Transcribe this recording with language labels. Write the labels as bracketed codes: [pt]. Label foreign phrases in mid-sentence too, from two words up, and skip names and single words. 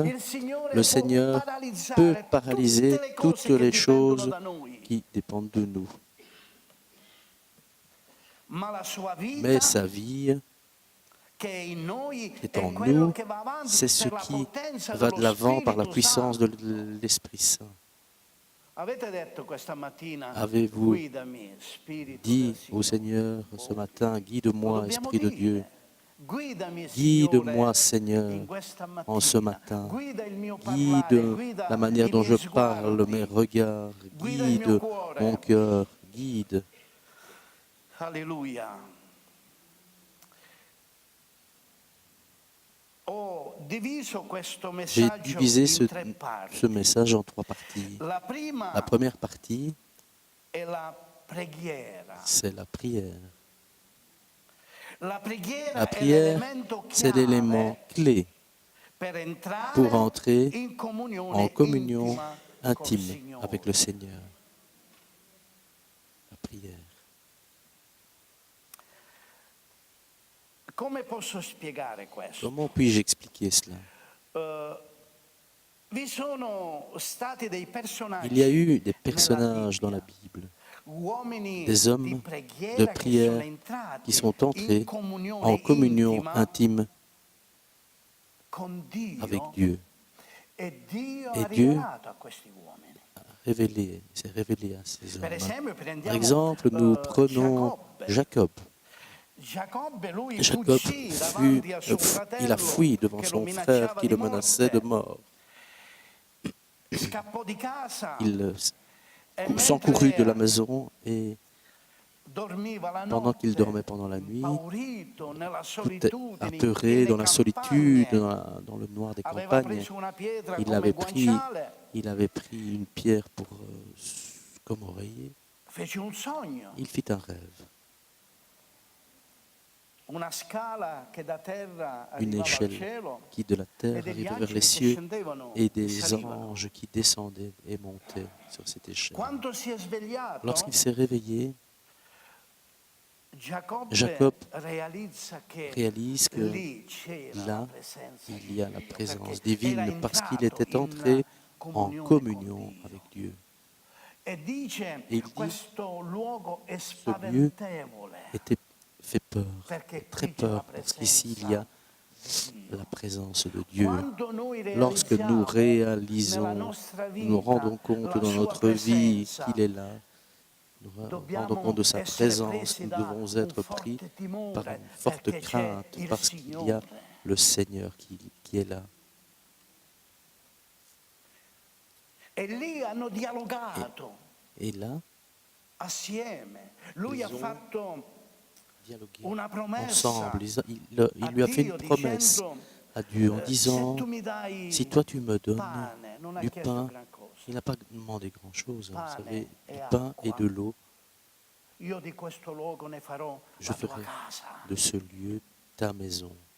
[it] il Signore [fr] peut [it] può [fr] paralyser [it] paralyzzare [fr] toutes [it] tutte le [fr] les [it] cose che dipendono [fr] choses [it] da noi. [fr] qui dépendent de nous. [it] Ma la sua vita [fr] Mais sa vie [it] che è in noi [fr] est [it] è [fr] en [it] quello [fr] nous, [it] che va avanti [fr] c'est ce [it] per la [fr] qui [it] potenza [fr] va de [it] dello [fr] l'avant par la [it] Spirito [fr] puissance [it] Santo. [fr] de l'Esprit Saint. [it] Avete detto questa mattina, [fr] Avez-vous [it] guidami, Spirito [fr] dit [it] del [fr] au [it] Signore. [fr] Seigneur ce matin, guide-moi, [it] Lo dobbiamo [fr] Esprit de Dieu, [it] dire. Guidami, [fr] guide-moi, [it] Signore, [fr] Seigneur, [it] in questa [fr] en ce [it] mattina. [fr] matin. [it] Guida il mio [fr] Guide [it] parlare, guida [fr] la manière [it] i [fr] dont [it] miei [fr] je parle, [it] sguardi. [fr] mes regards, [it] Guida il mio [fr] guide [it] cuore. [fr] mon cœur, guide. [it] Alleluia. Ho diviso questo [fr] J'ai [it] messaggio [fr] divisé [it] in tre [fr] ce [it] parti. [fr] message en 3 parties. [it] La prima [fr] La première partie, [it] è la preghiera. [fr] c'est la prière. [it] La preghiera [fr] La [it] è [fr] prière, [it] l'elemento [fr] c'est l'élément [it] chiave [fr] clé [it] per entrare [fr] pour entrer [it] in comunione [fr] en communion [it] intima col [fr] intime [it] Signore. [fr] avec le Seigneur. La prière. [it] Come posso spiegare questo? [fr] Comment puis-je expliquer cela? [it] Vi sono stati dei personaggi [fr] Il y a eu des [it] nella [fr] personnages dans la [it] Bibbia, [fr] Bible, [it] uomini [fr] des [it] di [fr] hommes [it] preghiera [fr] de prière qui sont entrés en communion [it] intima [fr] intime [it] con Dio, [fr] avec Dieu. [it] e Dio [fr] Et [it] ha [fr] Dieu [it] rivelato a questi uomini. [fr] S'est révélé à ces [it] Per [fr] hommes. [it] esempio, [fr] Par [it] prendiamo [fr] exemple, nous prenons Jacob. [it] Giacobbe, lui [fr] Jacob [it] fuggì davanti a suo [fr] il a [it] fratello [fr] fui devant [it] che lo [fr] son frère [it] minacciava [fr] qui [it] di [fr] le menaçait de [it] morte. [fr] mort. [it] Scappò di casa [fr] Il [it] e [fr] s'encourut de la [it] mentre [fr] maison et [it] dormiva la [fr] pendant qu'il [it] notte, [fr] dormait pendant la nuit, [it] impaurito nella [fr] tout [it] solitudine, [fr] apeuré dans la solitude, dans le noir des [it] aveva [fr] campagnes, [it] preso una pietra [fr] il [it] come [fr] avait [it] guanciale, [fr] pris une pierre pour comme oreiller. [it] fece un sogno. [fr] Il fit un rêve. [it] una scala che da terra [fr] une [it] arrivava al [fr] échelle [it] cielo [fr] qui de la [it] e [fr] terre [it] degli [fr] arrivait vers [it] angeli [fr] les [it] che [fr] cieux [it] scendevano [fr] et [it] e [fr] des [it] salivano. [fr] anges qui descendaient et montaient sur cette échelle. [it] Quando si è svegliato, [fr] Lorsqu'il s'est réveillé, [it] Giacobbe [fr] Jacob [it] realizza che [fr] réalise que [it] lì c'era la [fr] là, [it] presenza [fr] il [it] di [fr] y a la [it] Dio, [fr] présence [it] perché era [fr] divine parce qu'il [it] entrato [fr] était entré [it] in [fr] en [it] comunione con [fr] communion [it] Dio. [fr] avec Dieu. [it] E dice, [fr] Et il dit, [it] questo luogo è [fr] ce lieu [it] spaventevole, [fr] fait peur, [it] perché [fr] très [it] qui c'è la [fr] peur, parce qu'ici il y a [it] presenza di Dio. [fr] la présence de Dieu. [it] Quando noi [fr] Lorsque nous [it] realizziamo nella [fr] réalisons, [it] nostra [fr] nous nous [it] vita [fr] rendons compte [it] la [fr] dans [it] sua [fr] notre vie [it] presenza, [fr] qu'il est là, nous rendons compte [it] dobbiamo [fr] de sa [it] essere [fr] présence, [it] presi [fr] nous [it] da [fr] devons [it] un [fr] être pris [it] forte [fr] par [it] timore, [fr] une forte [it] perché c'è [fr] crainte, [it] il [fr] parce qu'il y a [it] Signore. [fr] le Seigneur qui est là. [it] E lì hanno dialogato [fr] Et là, [it] assieme. Lui [fr] Ils [it] ha [fr] ont [it] fatto [fr] dialoguer [it] una promessa [fr] ensemble. [it] a [fr] Il lui a fait une [it] Dio [fr] promesse [it] dicendo, [fr] à Dieu en [it] se [fr] disant, [it] tu mi dai [fr] si toi tu me donnes [it] pane, non ha [fr] du [it] chiesto [fr] pain, [it] gran cosa. [fr] il n'a pas demandé grand-chose, vous savez, [it] Pane [fr] du [it] e [fr] pain et [it] acqua. [fr] de l'eau. [it] Io di questo luogo ne farò [fr] Je [it] la tua [fr] ferai [it] casa. [fr] de ce lieu ta maison.